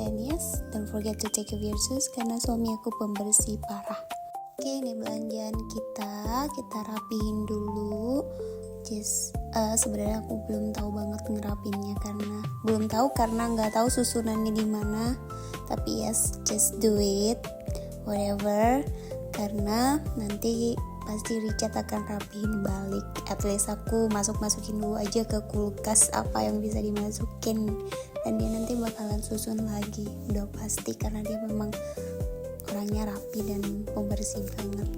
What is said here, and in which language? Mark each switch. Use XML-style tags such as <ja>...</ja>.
<en>Dan yes, don't forget to take your shoes</en> <id>karena suami aku pembersih parah. Oke, ini belanjaan kita rapihin dulu. Sebenarnya aku belum tahu banget ngerapinnya karena nggak tahu susunannya di mana. Tapi</id> <en>yes, just do it, whatever.</en> <id>Karena nanti pasti Richard akan rapihin balik.</id> <en>At least</en> <id>aku masukin dulu aja ke kulkas apa yang bisa dimasukin, dan dia nanti bakalan susun lagi, udah pasti karena dia memang orangnya rapi dan pembersih banget.</id>